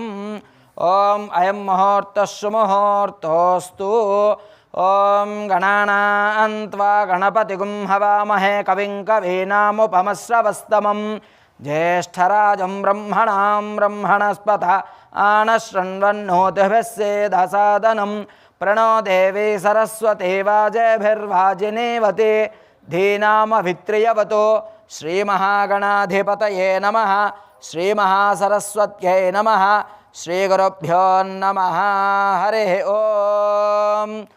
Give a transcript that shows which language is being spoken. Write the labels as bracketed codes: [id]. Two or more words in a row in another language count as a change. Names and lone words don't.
[sa] ఓం అయం ముహూర్తః సుముహూర్తోస్తు. ఓం గణానాం త్వా గణపతిగుం హవామహే కవిం కవీనాముపమశ్రవస్తమం జ్యేష్ఠరాజం బ్రహ్మణాం బ్రహ్మణస్పత ఆనశృण्वन्नोतिभिस्सेदसादनं प्रणो देवी सरस्वती वाजेभिर्वाजिनीवती धीनामभित्रियवतु. श्रीमहागणाधिपतये नमः. श्रीमहासरस्वत्यै नमः. श्रीगुरुभ्यो नमः. हरिः ओम्.